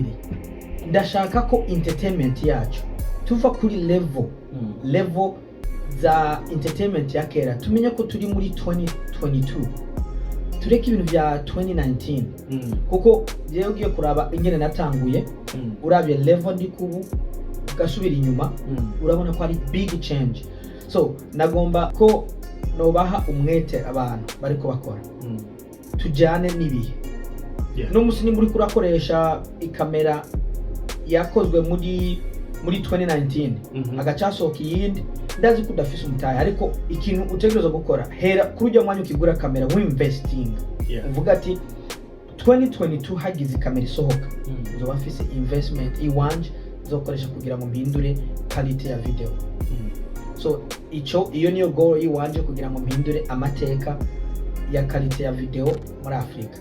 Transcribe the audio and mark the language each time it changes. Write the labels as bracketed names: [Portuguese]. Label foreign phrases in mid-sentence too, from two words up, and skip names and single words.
[Rundi] ndashaka ko entertainment yacu tuva kuri level za entertainment ya kera, tumenye ko turi muri 2022, tureke ibintu bya 2019. Kuko je ugiye kuraba ingene natanguye, urabye level ndi kubu ugasubira inyuma, urabona ko ari [English] big change. [Rundi] So nagomba ko nobaha umwete abantu bariko bakora, tujyane n'ibihe. No musi ni muri kurakoresha ikamera yakozwe muri muri 2019 agacasohoka iyindi ndazi ko udafise umutahe ariko ikintu utegereza gukora hera kuri ujya mwanya ukigura kamera investing uvuga ati 2022 hagize kamera isohoka uzoba afise investment iwanje zokoresha kugira ngo mpindure quality ya video so iyo niyo goal iwanje kugira ngo mpindure amateka ya quality ya video muri Afrika.